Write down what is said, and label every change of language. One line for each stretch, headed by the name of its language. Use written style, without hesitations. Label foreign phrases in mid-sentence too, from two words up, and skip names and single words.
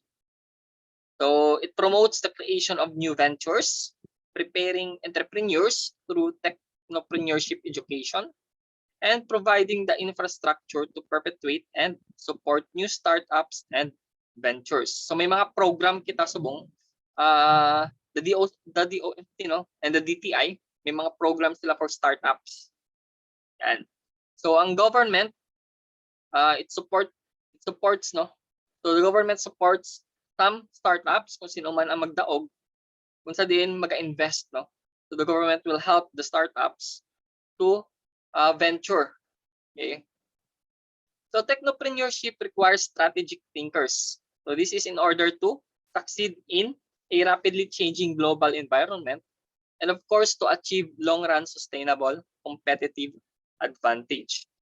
English: So it promotes the creation of new ventures, preparing entrepreneurs through technopreneurship education, and providing the infrastructure to perpetuate and support new startups and ventures.
Hiligaynon: So may mga program kita subong,
English: the DOFT, and the DTI,
Hiligaynon: may mga programs sila
English: for startups. Yan. So ang government, it supports, no? So the government supports some startups
Hiligaynon: kung sino man ang magdaog, kung sa din mag-invest,
English: no? So the government will help the startups to venture. Okay. So technopreneurship requires strategic thinkers. So this is in order to succeed in a rapidly changing global environment, and of course to achieve long-run sustainable competitive advantage.